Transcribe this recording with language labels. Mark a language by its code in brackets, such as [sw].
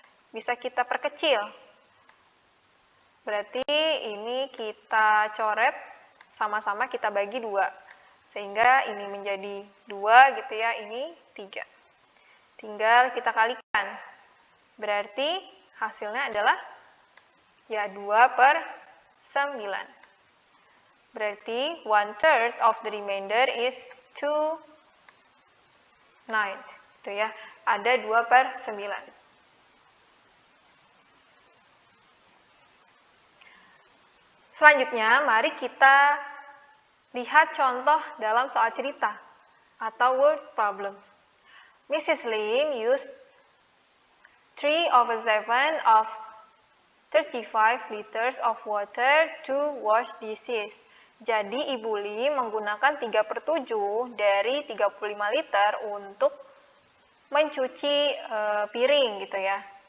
[id] Bisa kita perkecil. Berarti ini kita coret, sama-sama kita bagi 2. Sehingga ini menjadi 2 gitu ya, ini 3. Tinggal kita kalikan. Berarti hasilnya adalah ya 2/9. Berarti [en] 1/3 of the remainder is 2/9. [id] Itu ya, ada 2/9. Selanjutnya, mari kita lihat contoh dalam soal cerita atau [en] word problems. [id] Mrs. [en] Lim used 3/7 of 35 liters of water to wash dishes. [id] Jadi Ibu Lim menggunakan 3/7 dari 35 liter untuk mencuci piring gitu ya.